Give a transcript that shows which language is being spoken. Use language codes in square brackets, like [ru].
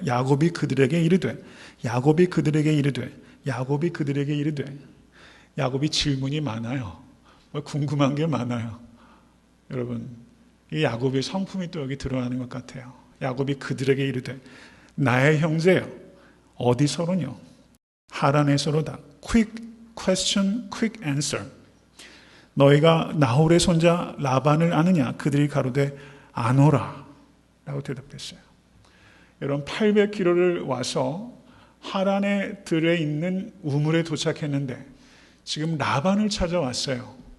[ko] 야곱이 그들에게 이르되 야곱이 그들에게 이르되 야곱이 그들에게 이르되 야곱이 질문이 많아요. 궁금한 게 많아요. 여러분, 이 야곱의 성품이 또 여기 드러나는 것 같아요. 야곱이 그들에게 이르되 나의 형제여 어디서로뇨? 하란에서로다. [en] Quick question, quick answer. [ko] 너희가 나홀의 손자 라반을 아느냐? 그들이 가로되 아노라 라고 대답했어요. 여러분 800km를 와서 하란에 들어있는 우물에 도착했는데 지금 라반을 찾아왔어요.